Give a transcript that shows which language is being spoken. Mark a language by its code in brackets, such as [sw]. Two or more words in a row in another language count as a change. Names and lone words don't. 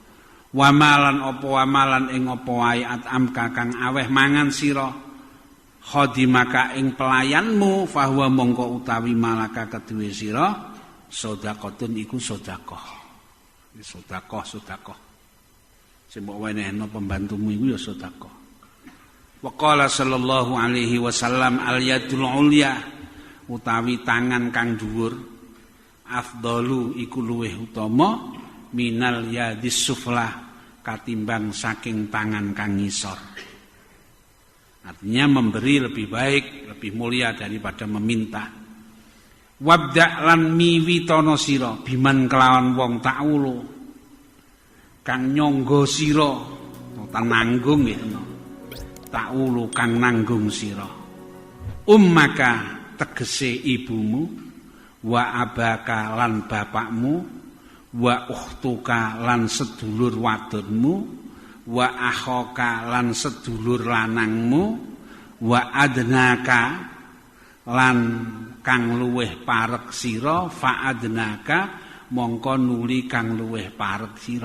[jv] Wamalan apa wamalan ing apa wae at'am kakang aweh mangan sira khadimaka ing pelayanmu fahuwa mongko utawi malaka kedue sira sedekahun iku sedekah. Sedekah. Sing mbok wenehno pembantumu iku ya sedekah. [ar] وقال صلى الله عليه وسلم اليد العليا [jv] utawi tangan kang dhuwur afdalu iku luweh utama [ar] من اليد السفلى [jv] katimbang saking tangan kang ngisor. [id] Artinya memberi lebih baik, lebih mulia daripada meminta. [jv] Wabda lan miwitono sira biman kelawan wong ta'ulu kang nyangga sira utawa nanggung gitu. Ta'ulu kang nanggung sira. Ummaka tegese ibumu wa abaka lan bapakmu wa ukhtuka lan sedulur wadonmu wa akhaka lan sedulur lanangmu wa adnaka lan kang luweh parek sira fa adnaka mongko nuli kang luweh parek sira.